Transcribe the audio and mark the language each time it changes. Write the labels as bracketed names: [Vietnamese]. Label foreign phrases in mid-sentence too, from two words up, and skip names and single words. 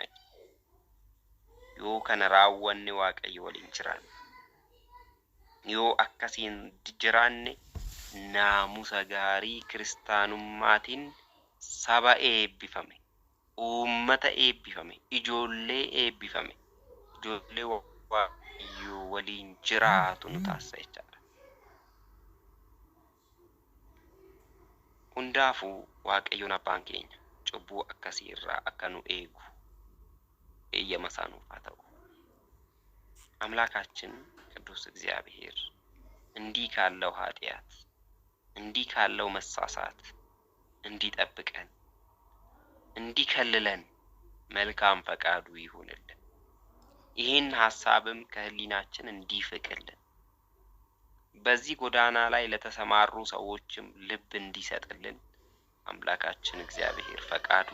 [Oromo] Yoo kana raawwanne Waaqayyo waliin jiraanne yoo akkasiin jiraanne naamusa gaarii kiristaanummaatiin saba eebbifame uummata eebbifame ijoollee eebbifame ijoollee Waaqayyoo waliin jiraatu nu taasisa jechaadha. Hundaafuu Waaqayyoon abbaan keenya cubbuu akkasii irraa akka nu eegu eeyyama isaa nuuf haa ta'u. [Amharic] አምላካችን ቅዱስ እግዚአብሔር እንዲህ ካለው ኃጢአት እንዲህ ካለው መሳሳት እንዲጠብቀን እንዲከልለን መልካም ፈቃዱ ይሁንልን። ይህን ሐሳብም ከህሊናችን እንዲፍቅልን በዚህ ጎዳና ላይ ለተሰማሩ ሰዎችም ልብ እንዲሰጥልን አምላካችን እግዚአብሔር ፈቃዱ